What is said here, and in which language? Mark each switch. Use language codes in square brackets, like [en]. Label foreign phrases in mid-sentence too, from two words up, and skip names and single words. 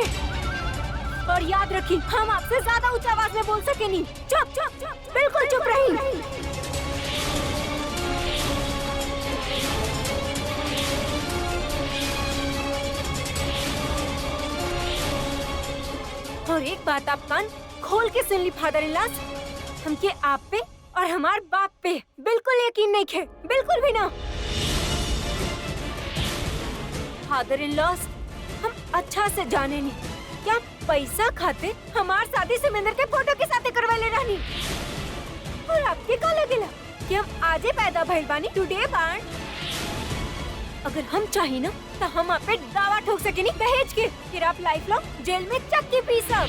[bho] और याद रखी, हम आपसे ज्यादा ऊंचा आवाज में बोल सके नहीं। चुप चुप चुप, बिल्कुल चुप रही। और एक बात आप कान खोल के सुन ली [en] father in law, [bho] हमके आप पे और हमार बाप पे बिल्कुल यकीन नहीं है, बिल्कुल भी ना। [en] father in law, [bho] हम अच्छा से जाने नहीं क्या पैसा खाते हमार शादी सुमेंद्र के फोटो के साथ करवा ले रहनी। और आपके का लगेला कि हम आजे पैदा भइल बानी, टुडे बाण। अगर हम चाही ना तो हम आप पे दावा ठोक सकेनी दहेज के, फिर आप [en] life long [bho] जेल में चक्की पी सब।